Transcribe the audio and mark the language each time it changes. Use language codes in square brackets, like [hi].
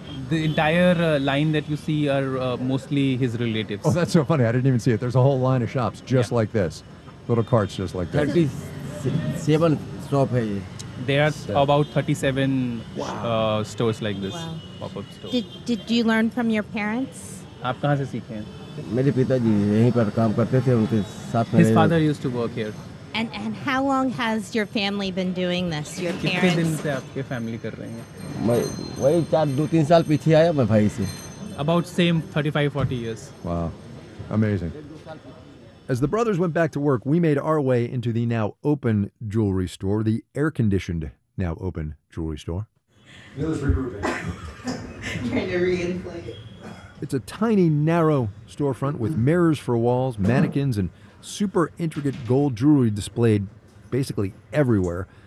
[en] The entire line that you see are mostly his relatives. Oh, that's so funny. I didn't even see it. There's a whole line of shops just like this. Little carts just like this. 37 shops. There are about 37 stores like this. Wow. Pop-up stores. Did you learn from your parents? Where did you learn? [hi] मेरे पिताजी यहीं पर काम करते थे उनके साथ [en] में His father used to work here. And how long has your family been doing this? Your parents? [hi] कितने दिन से आपके family कर रहे हैं? मैं वही चार दो तीन साल पीछे आया मैं भाई से. [en] About same 35-40 years. Wow, amazing. As the brothers went back to work, we made our way into the now open jewelry store, the air-conditioned now open jewelry store. Mill is regrouping. Trying to reinflate it. It's a tiny, narrow storefront with mirrors for walls, mannequins, and super intricate gold jewelry displayed basically everywhere.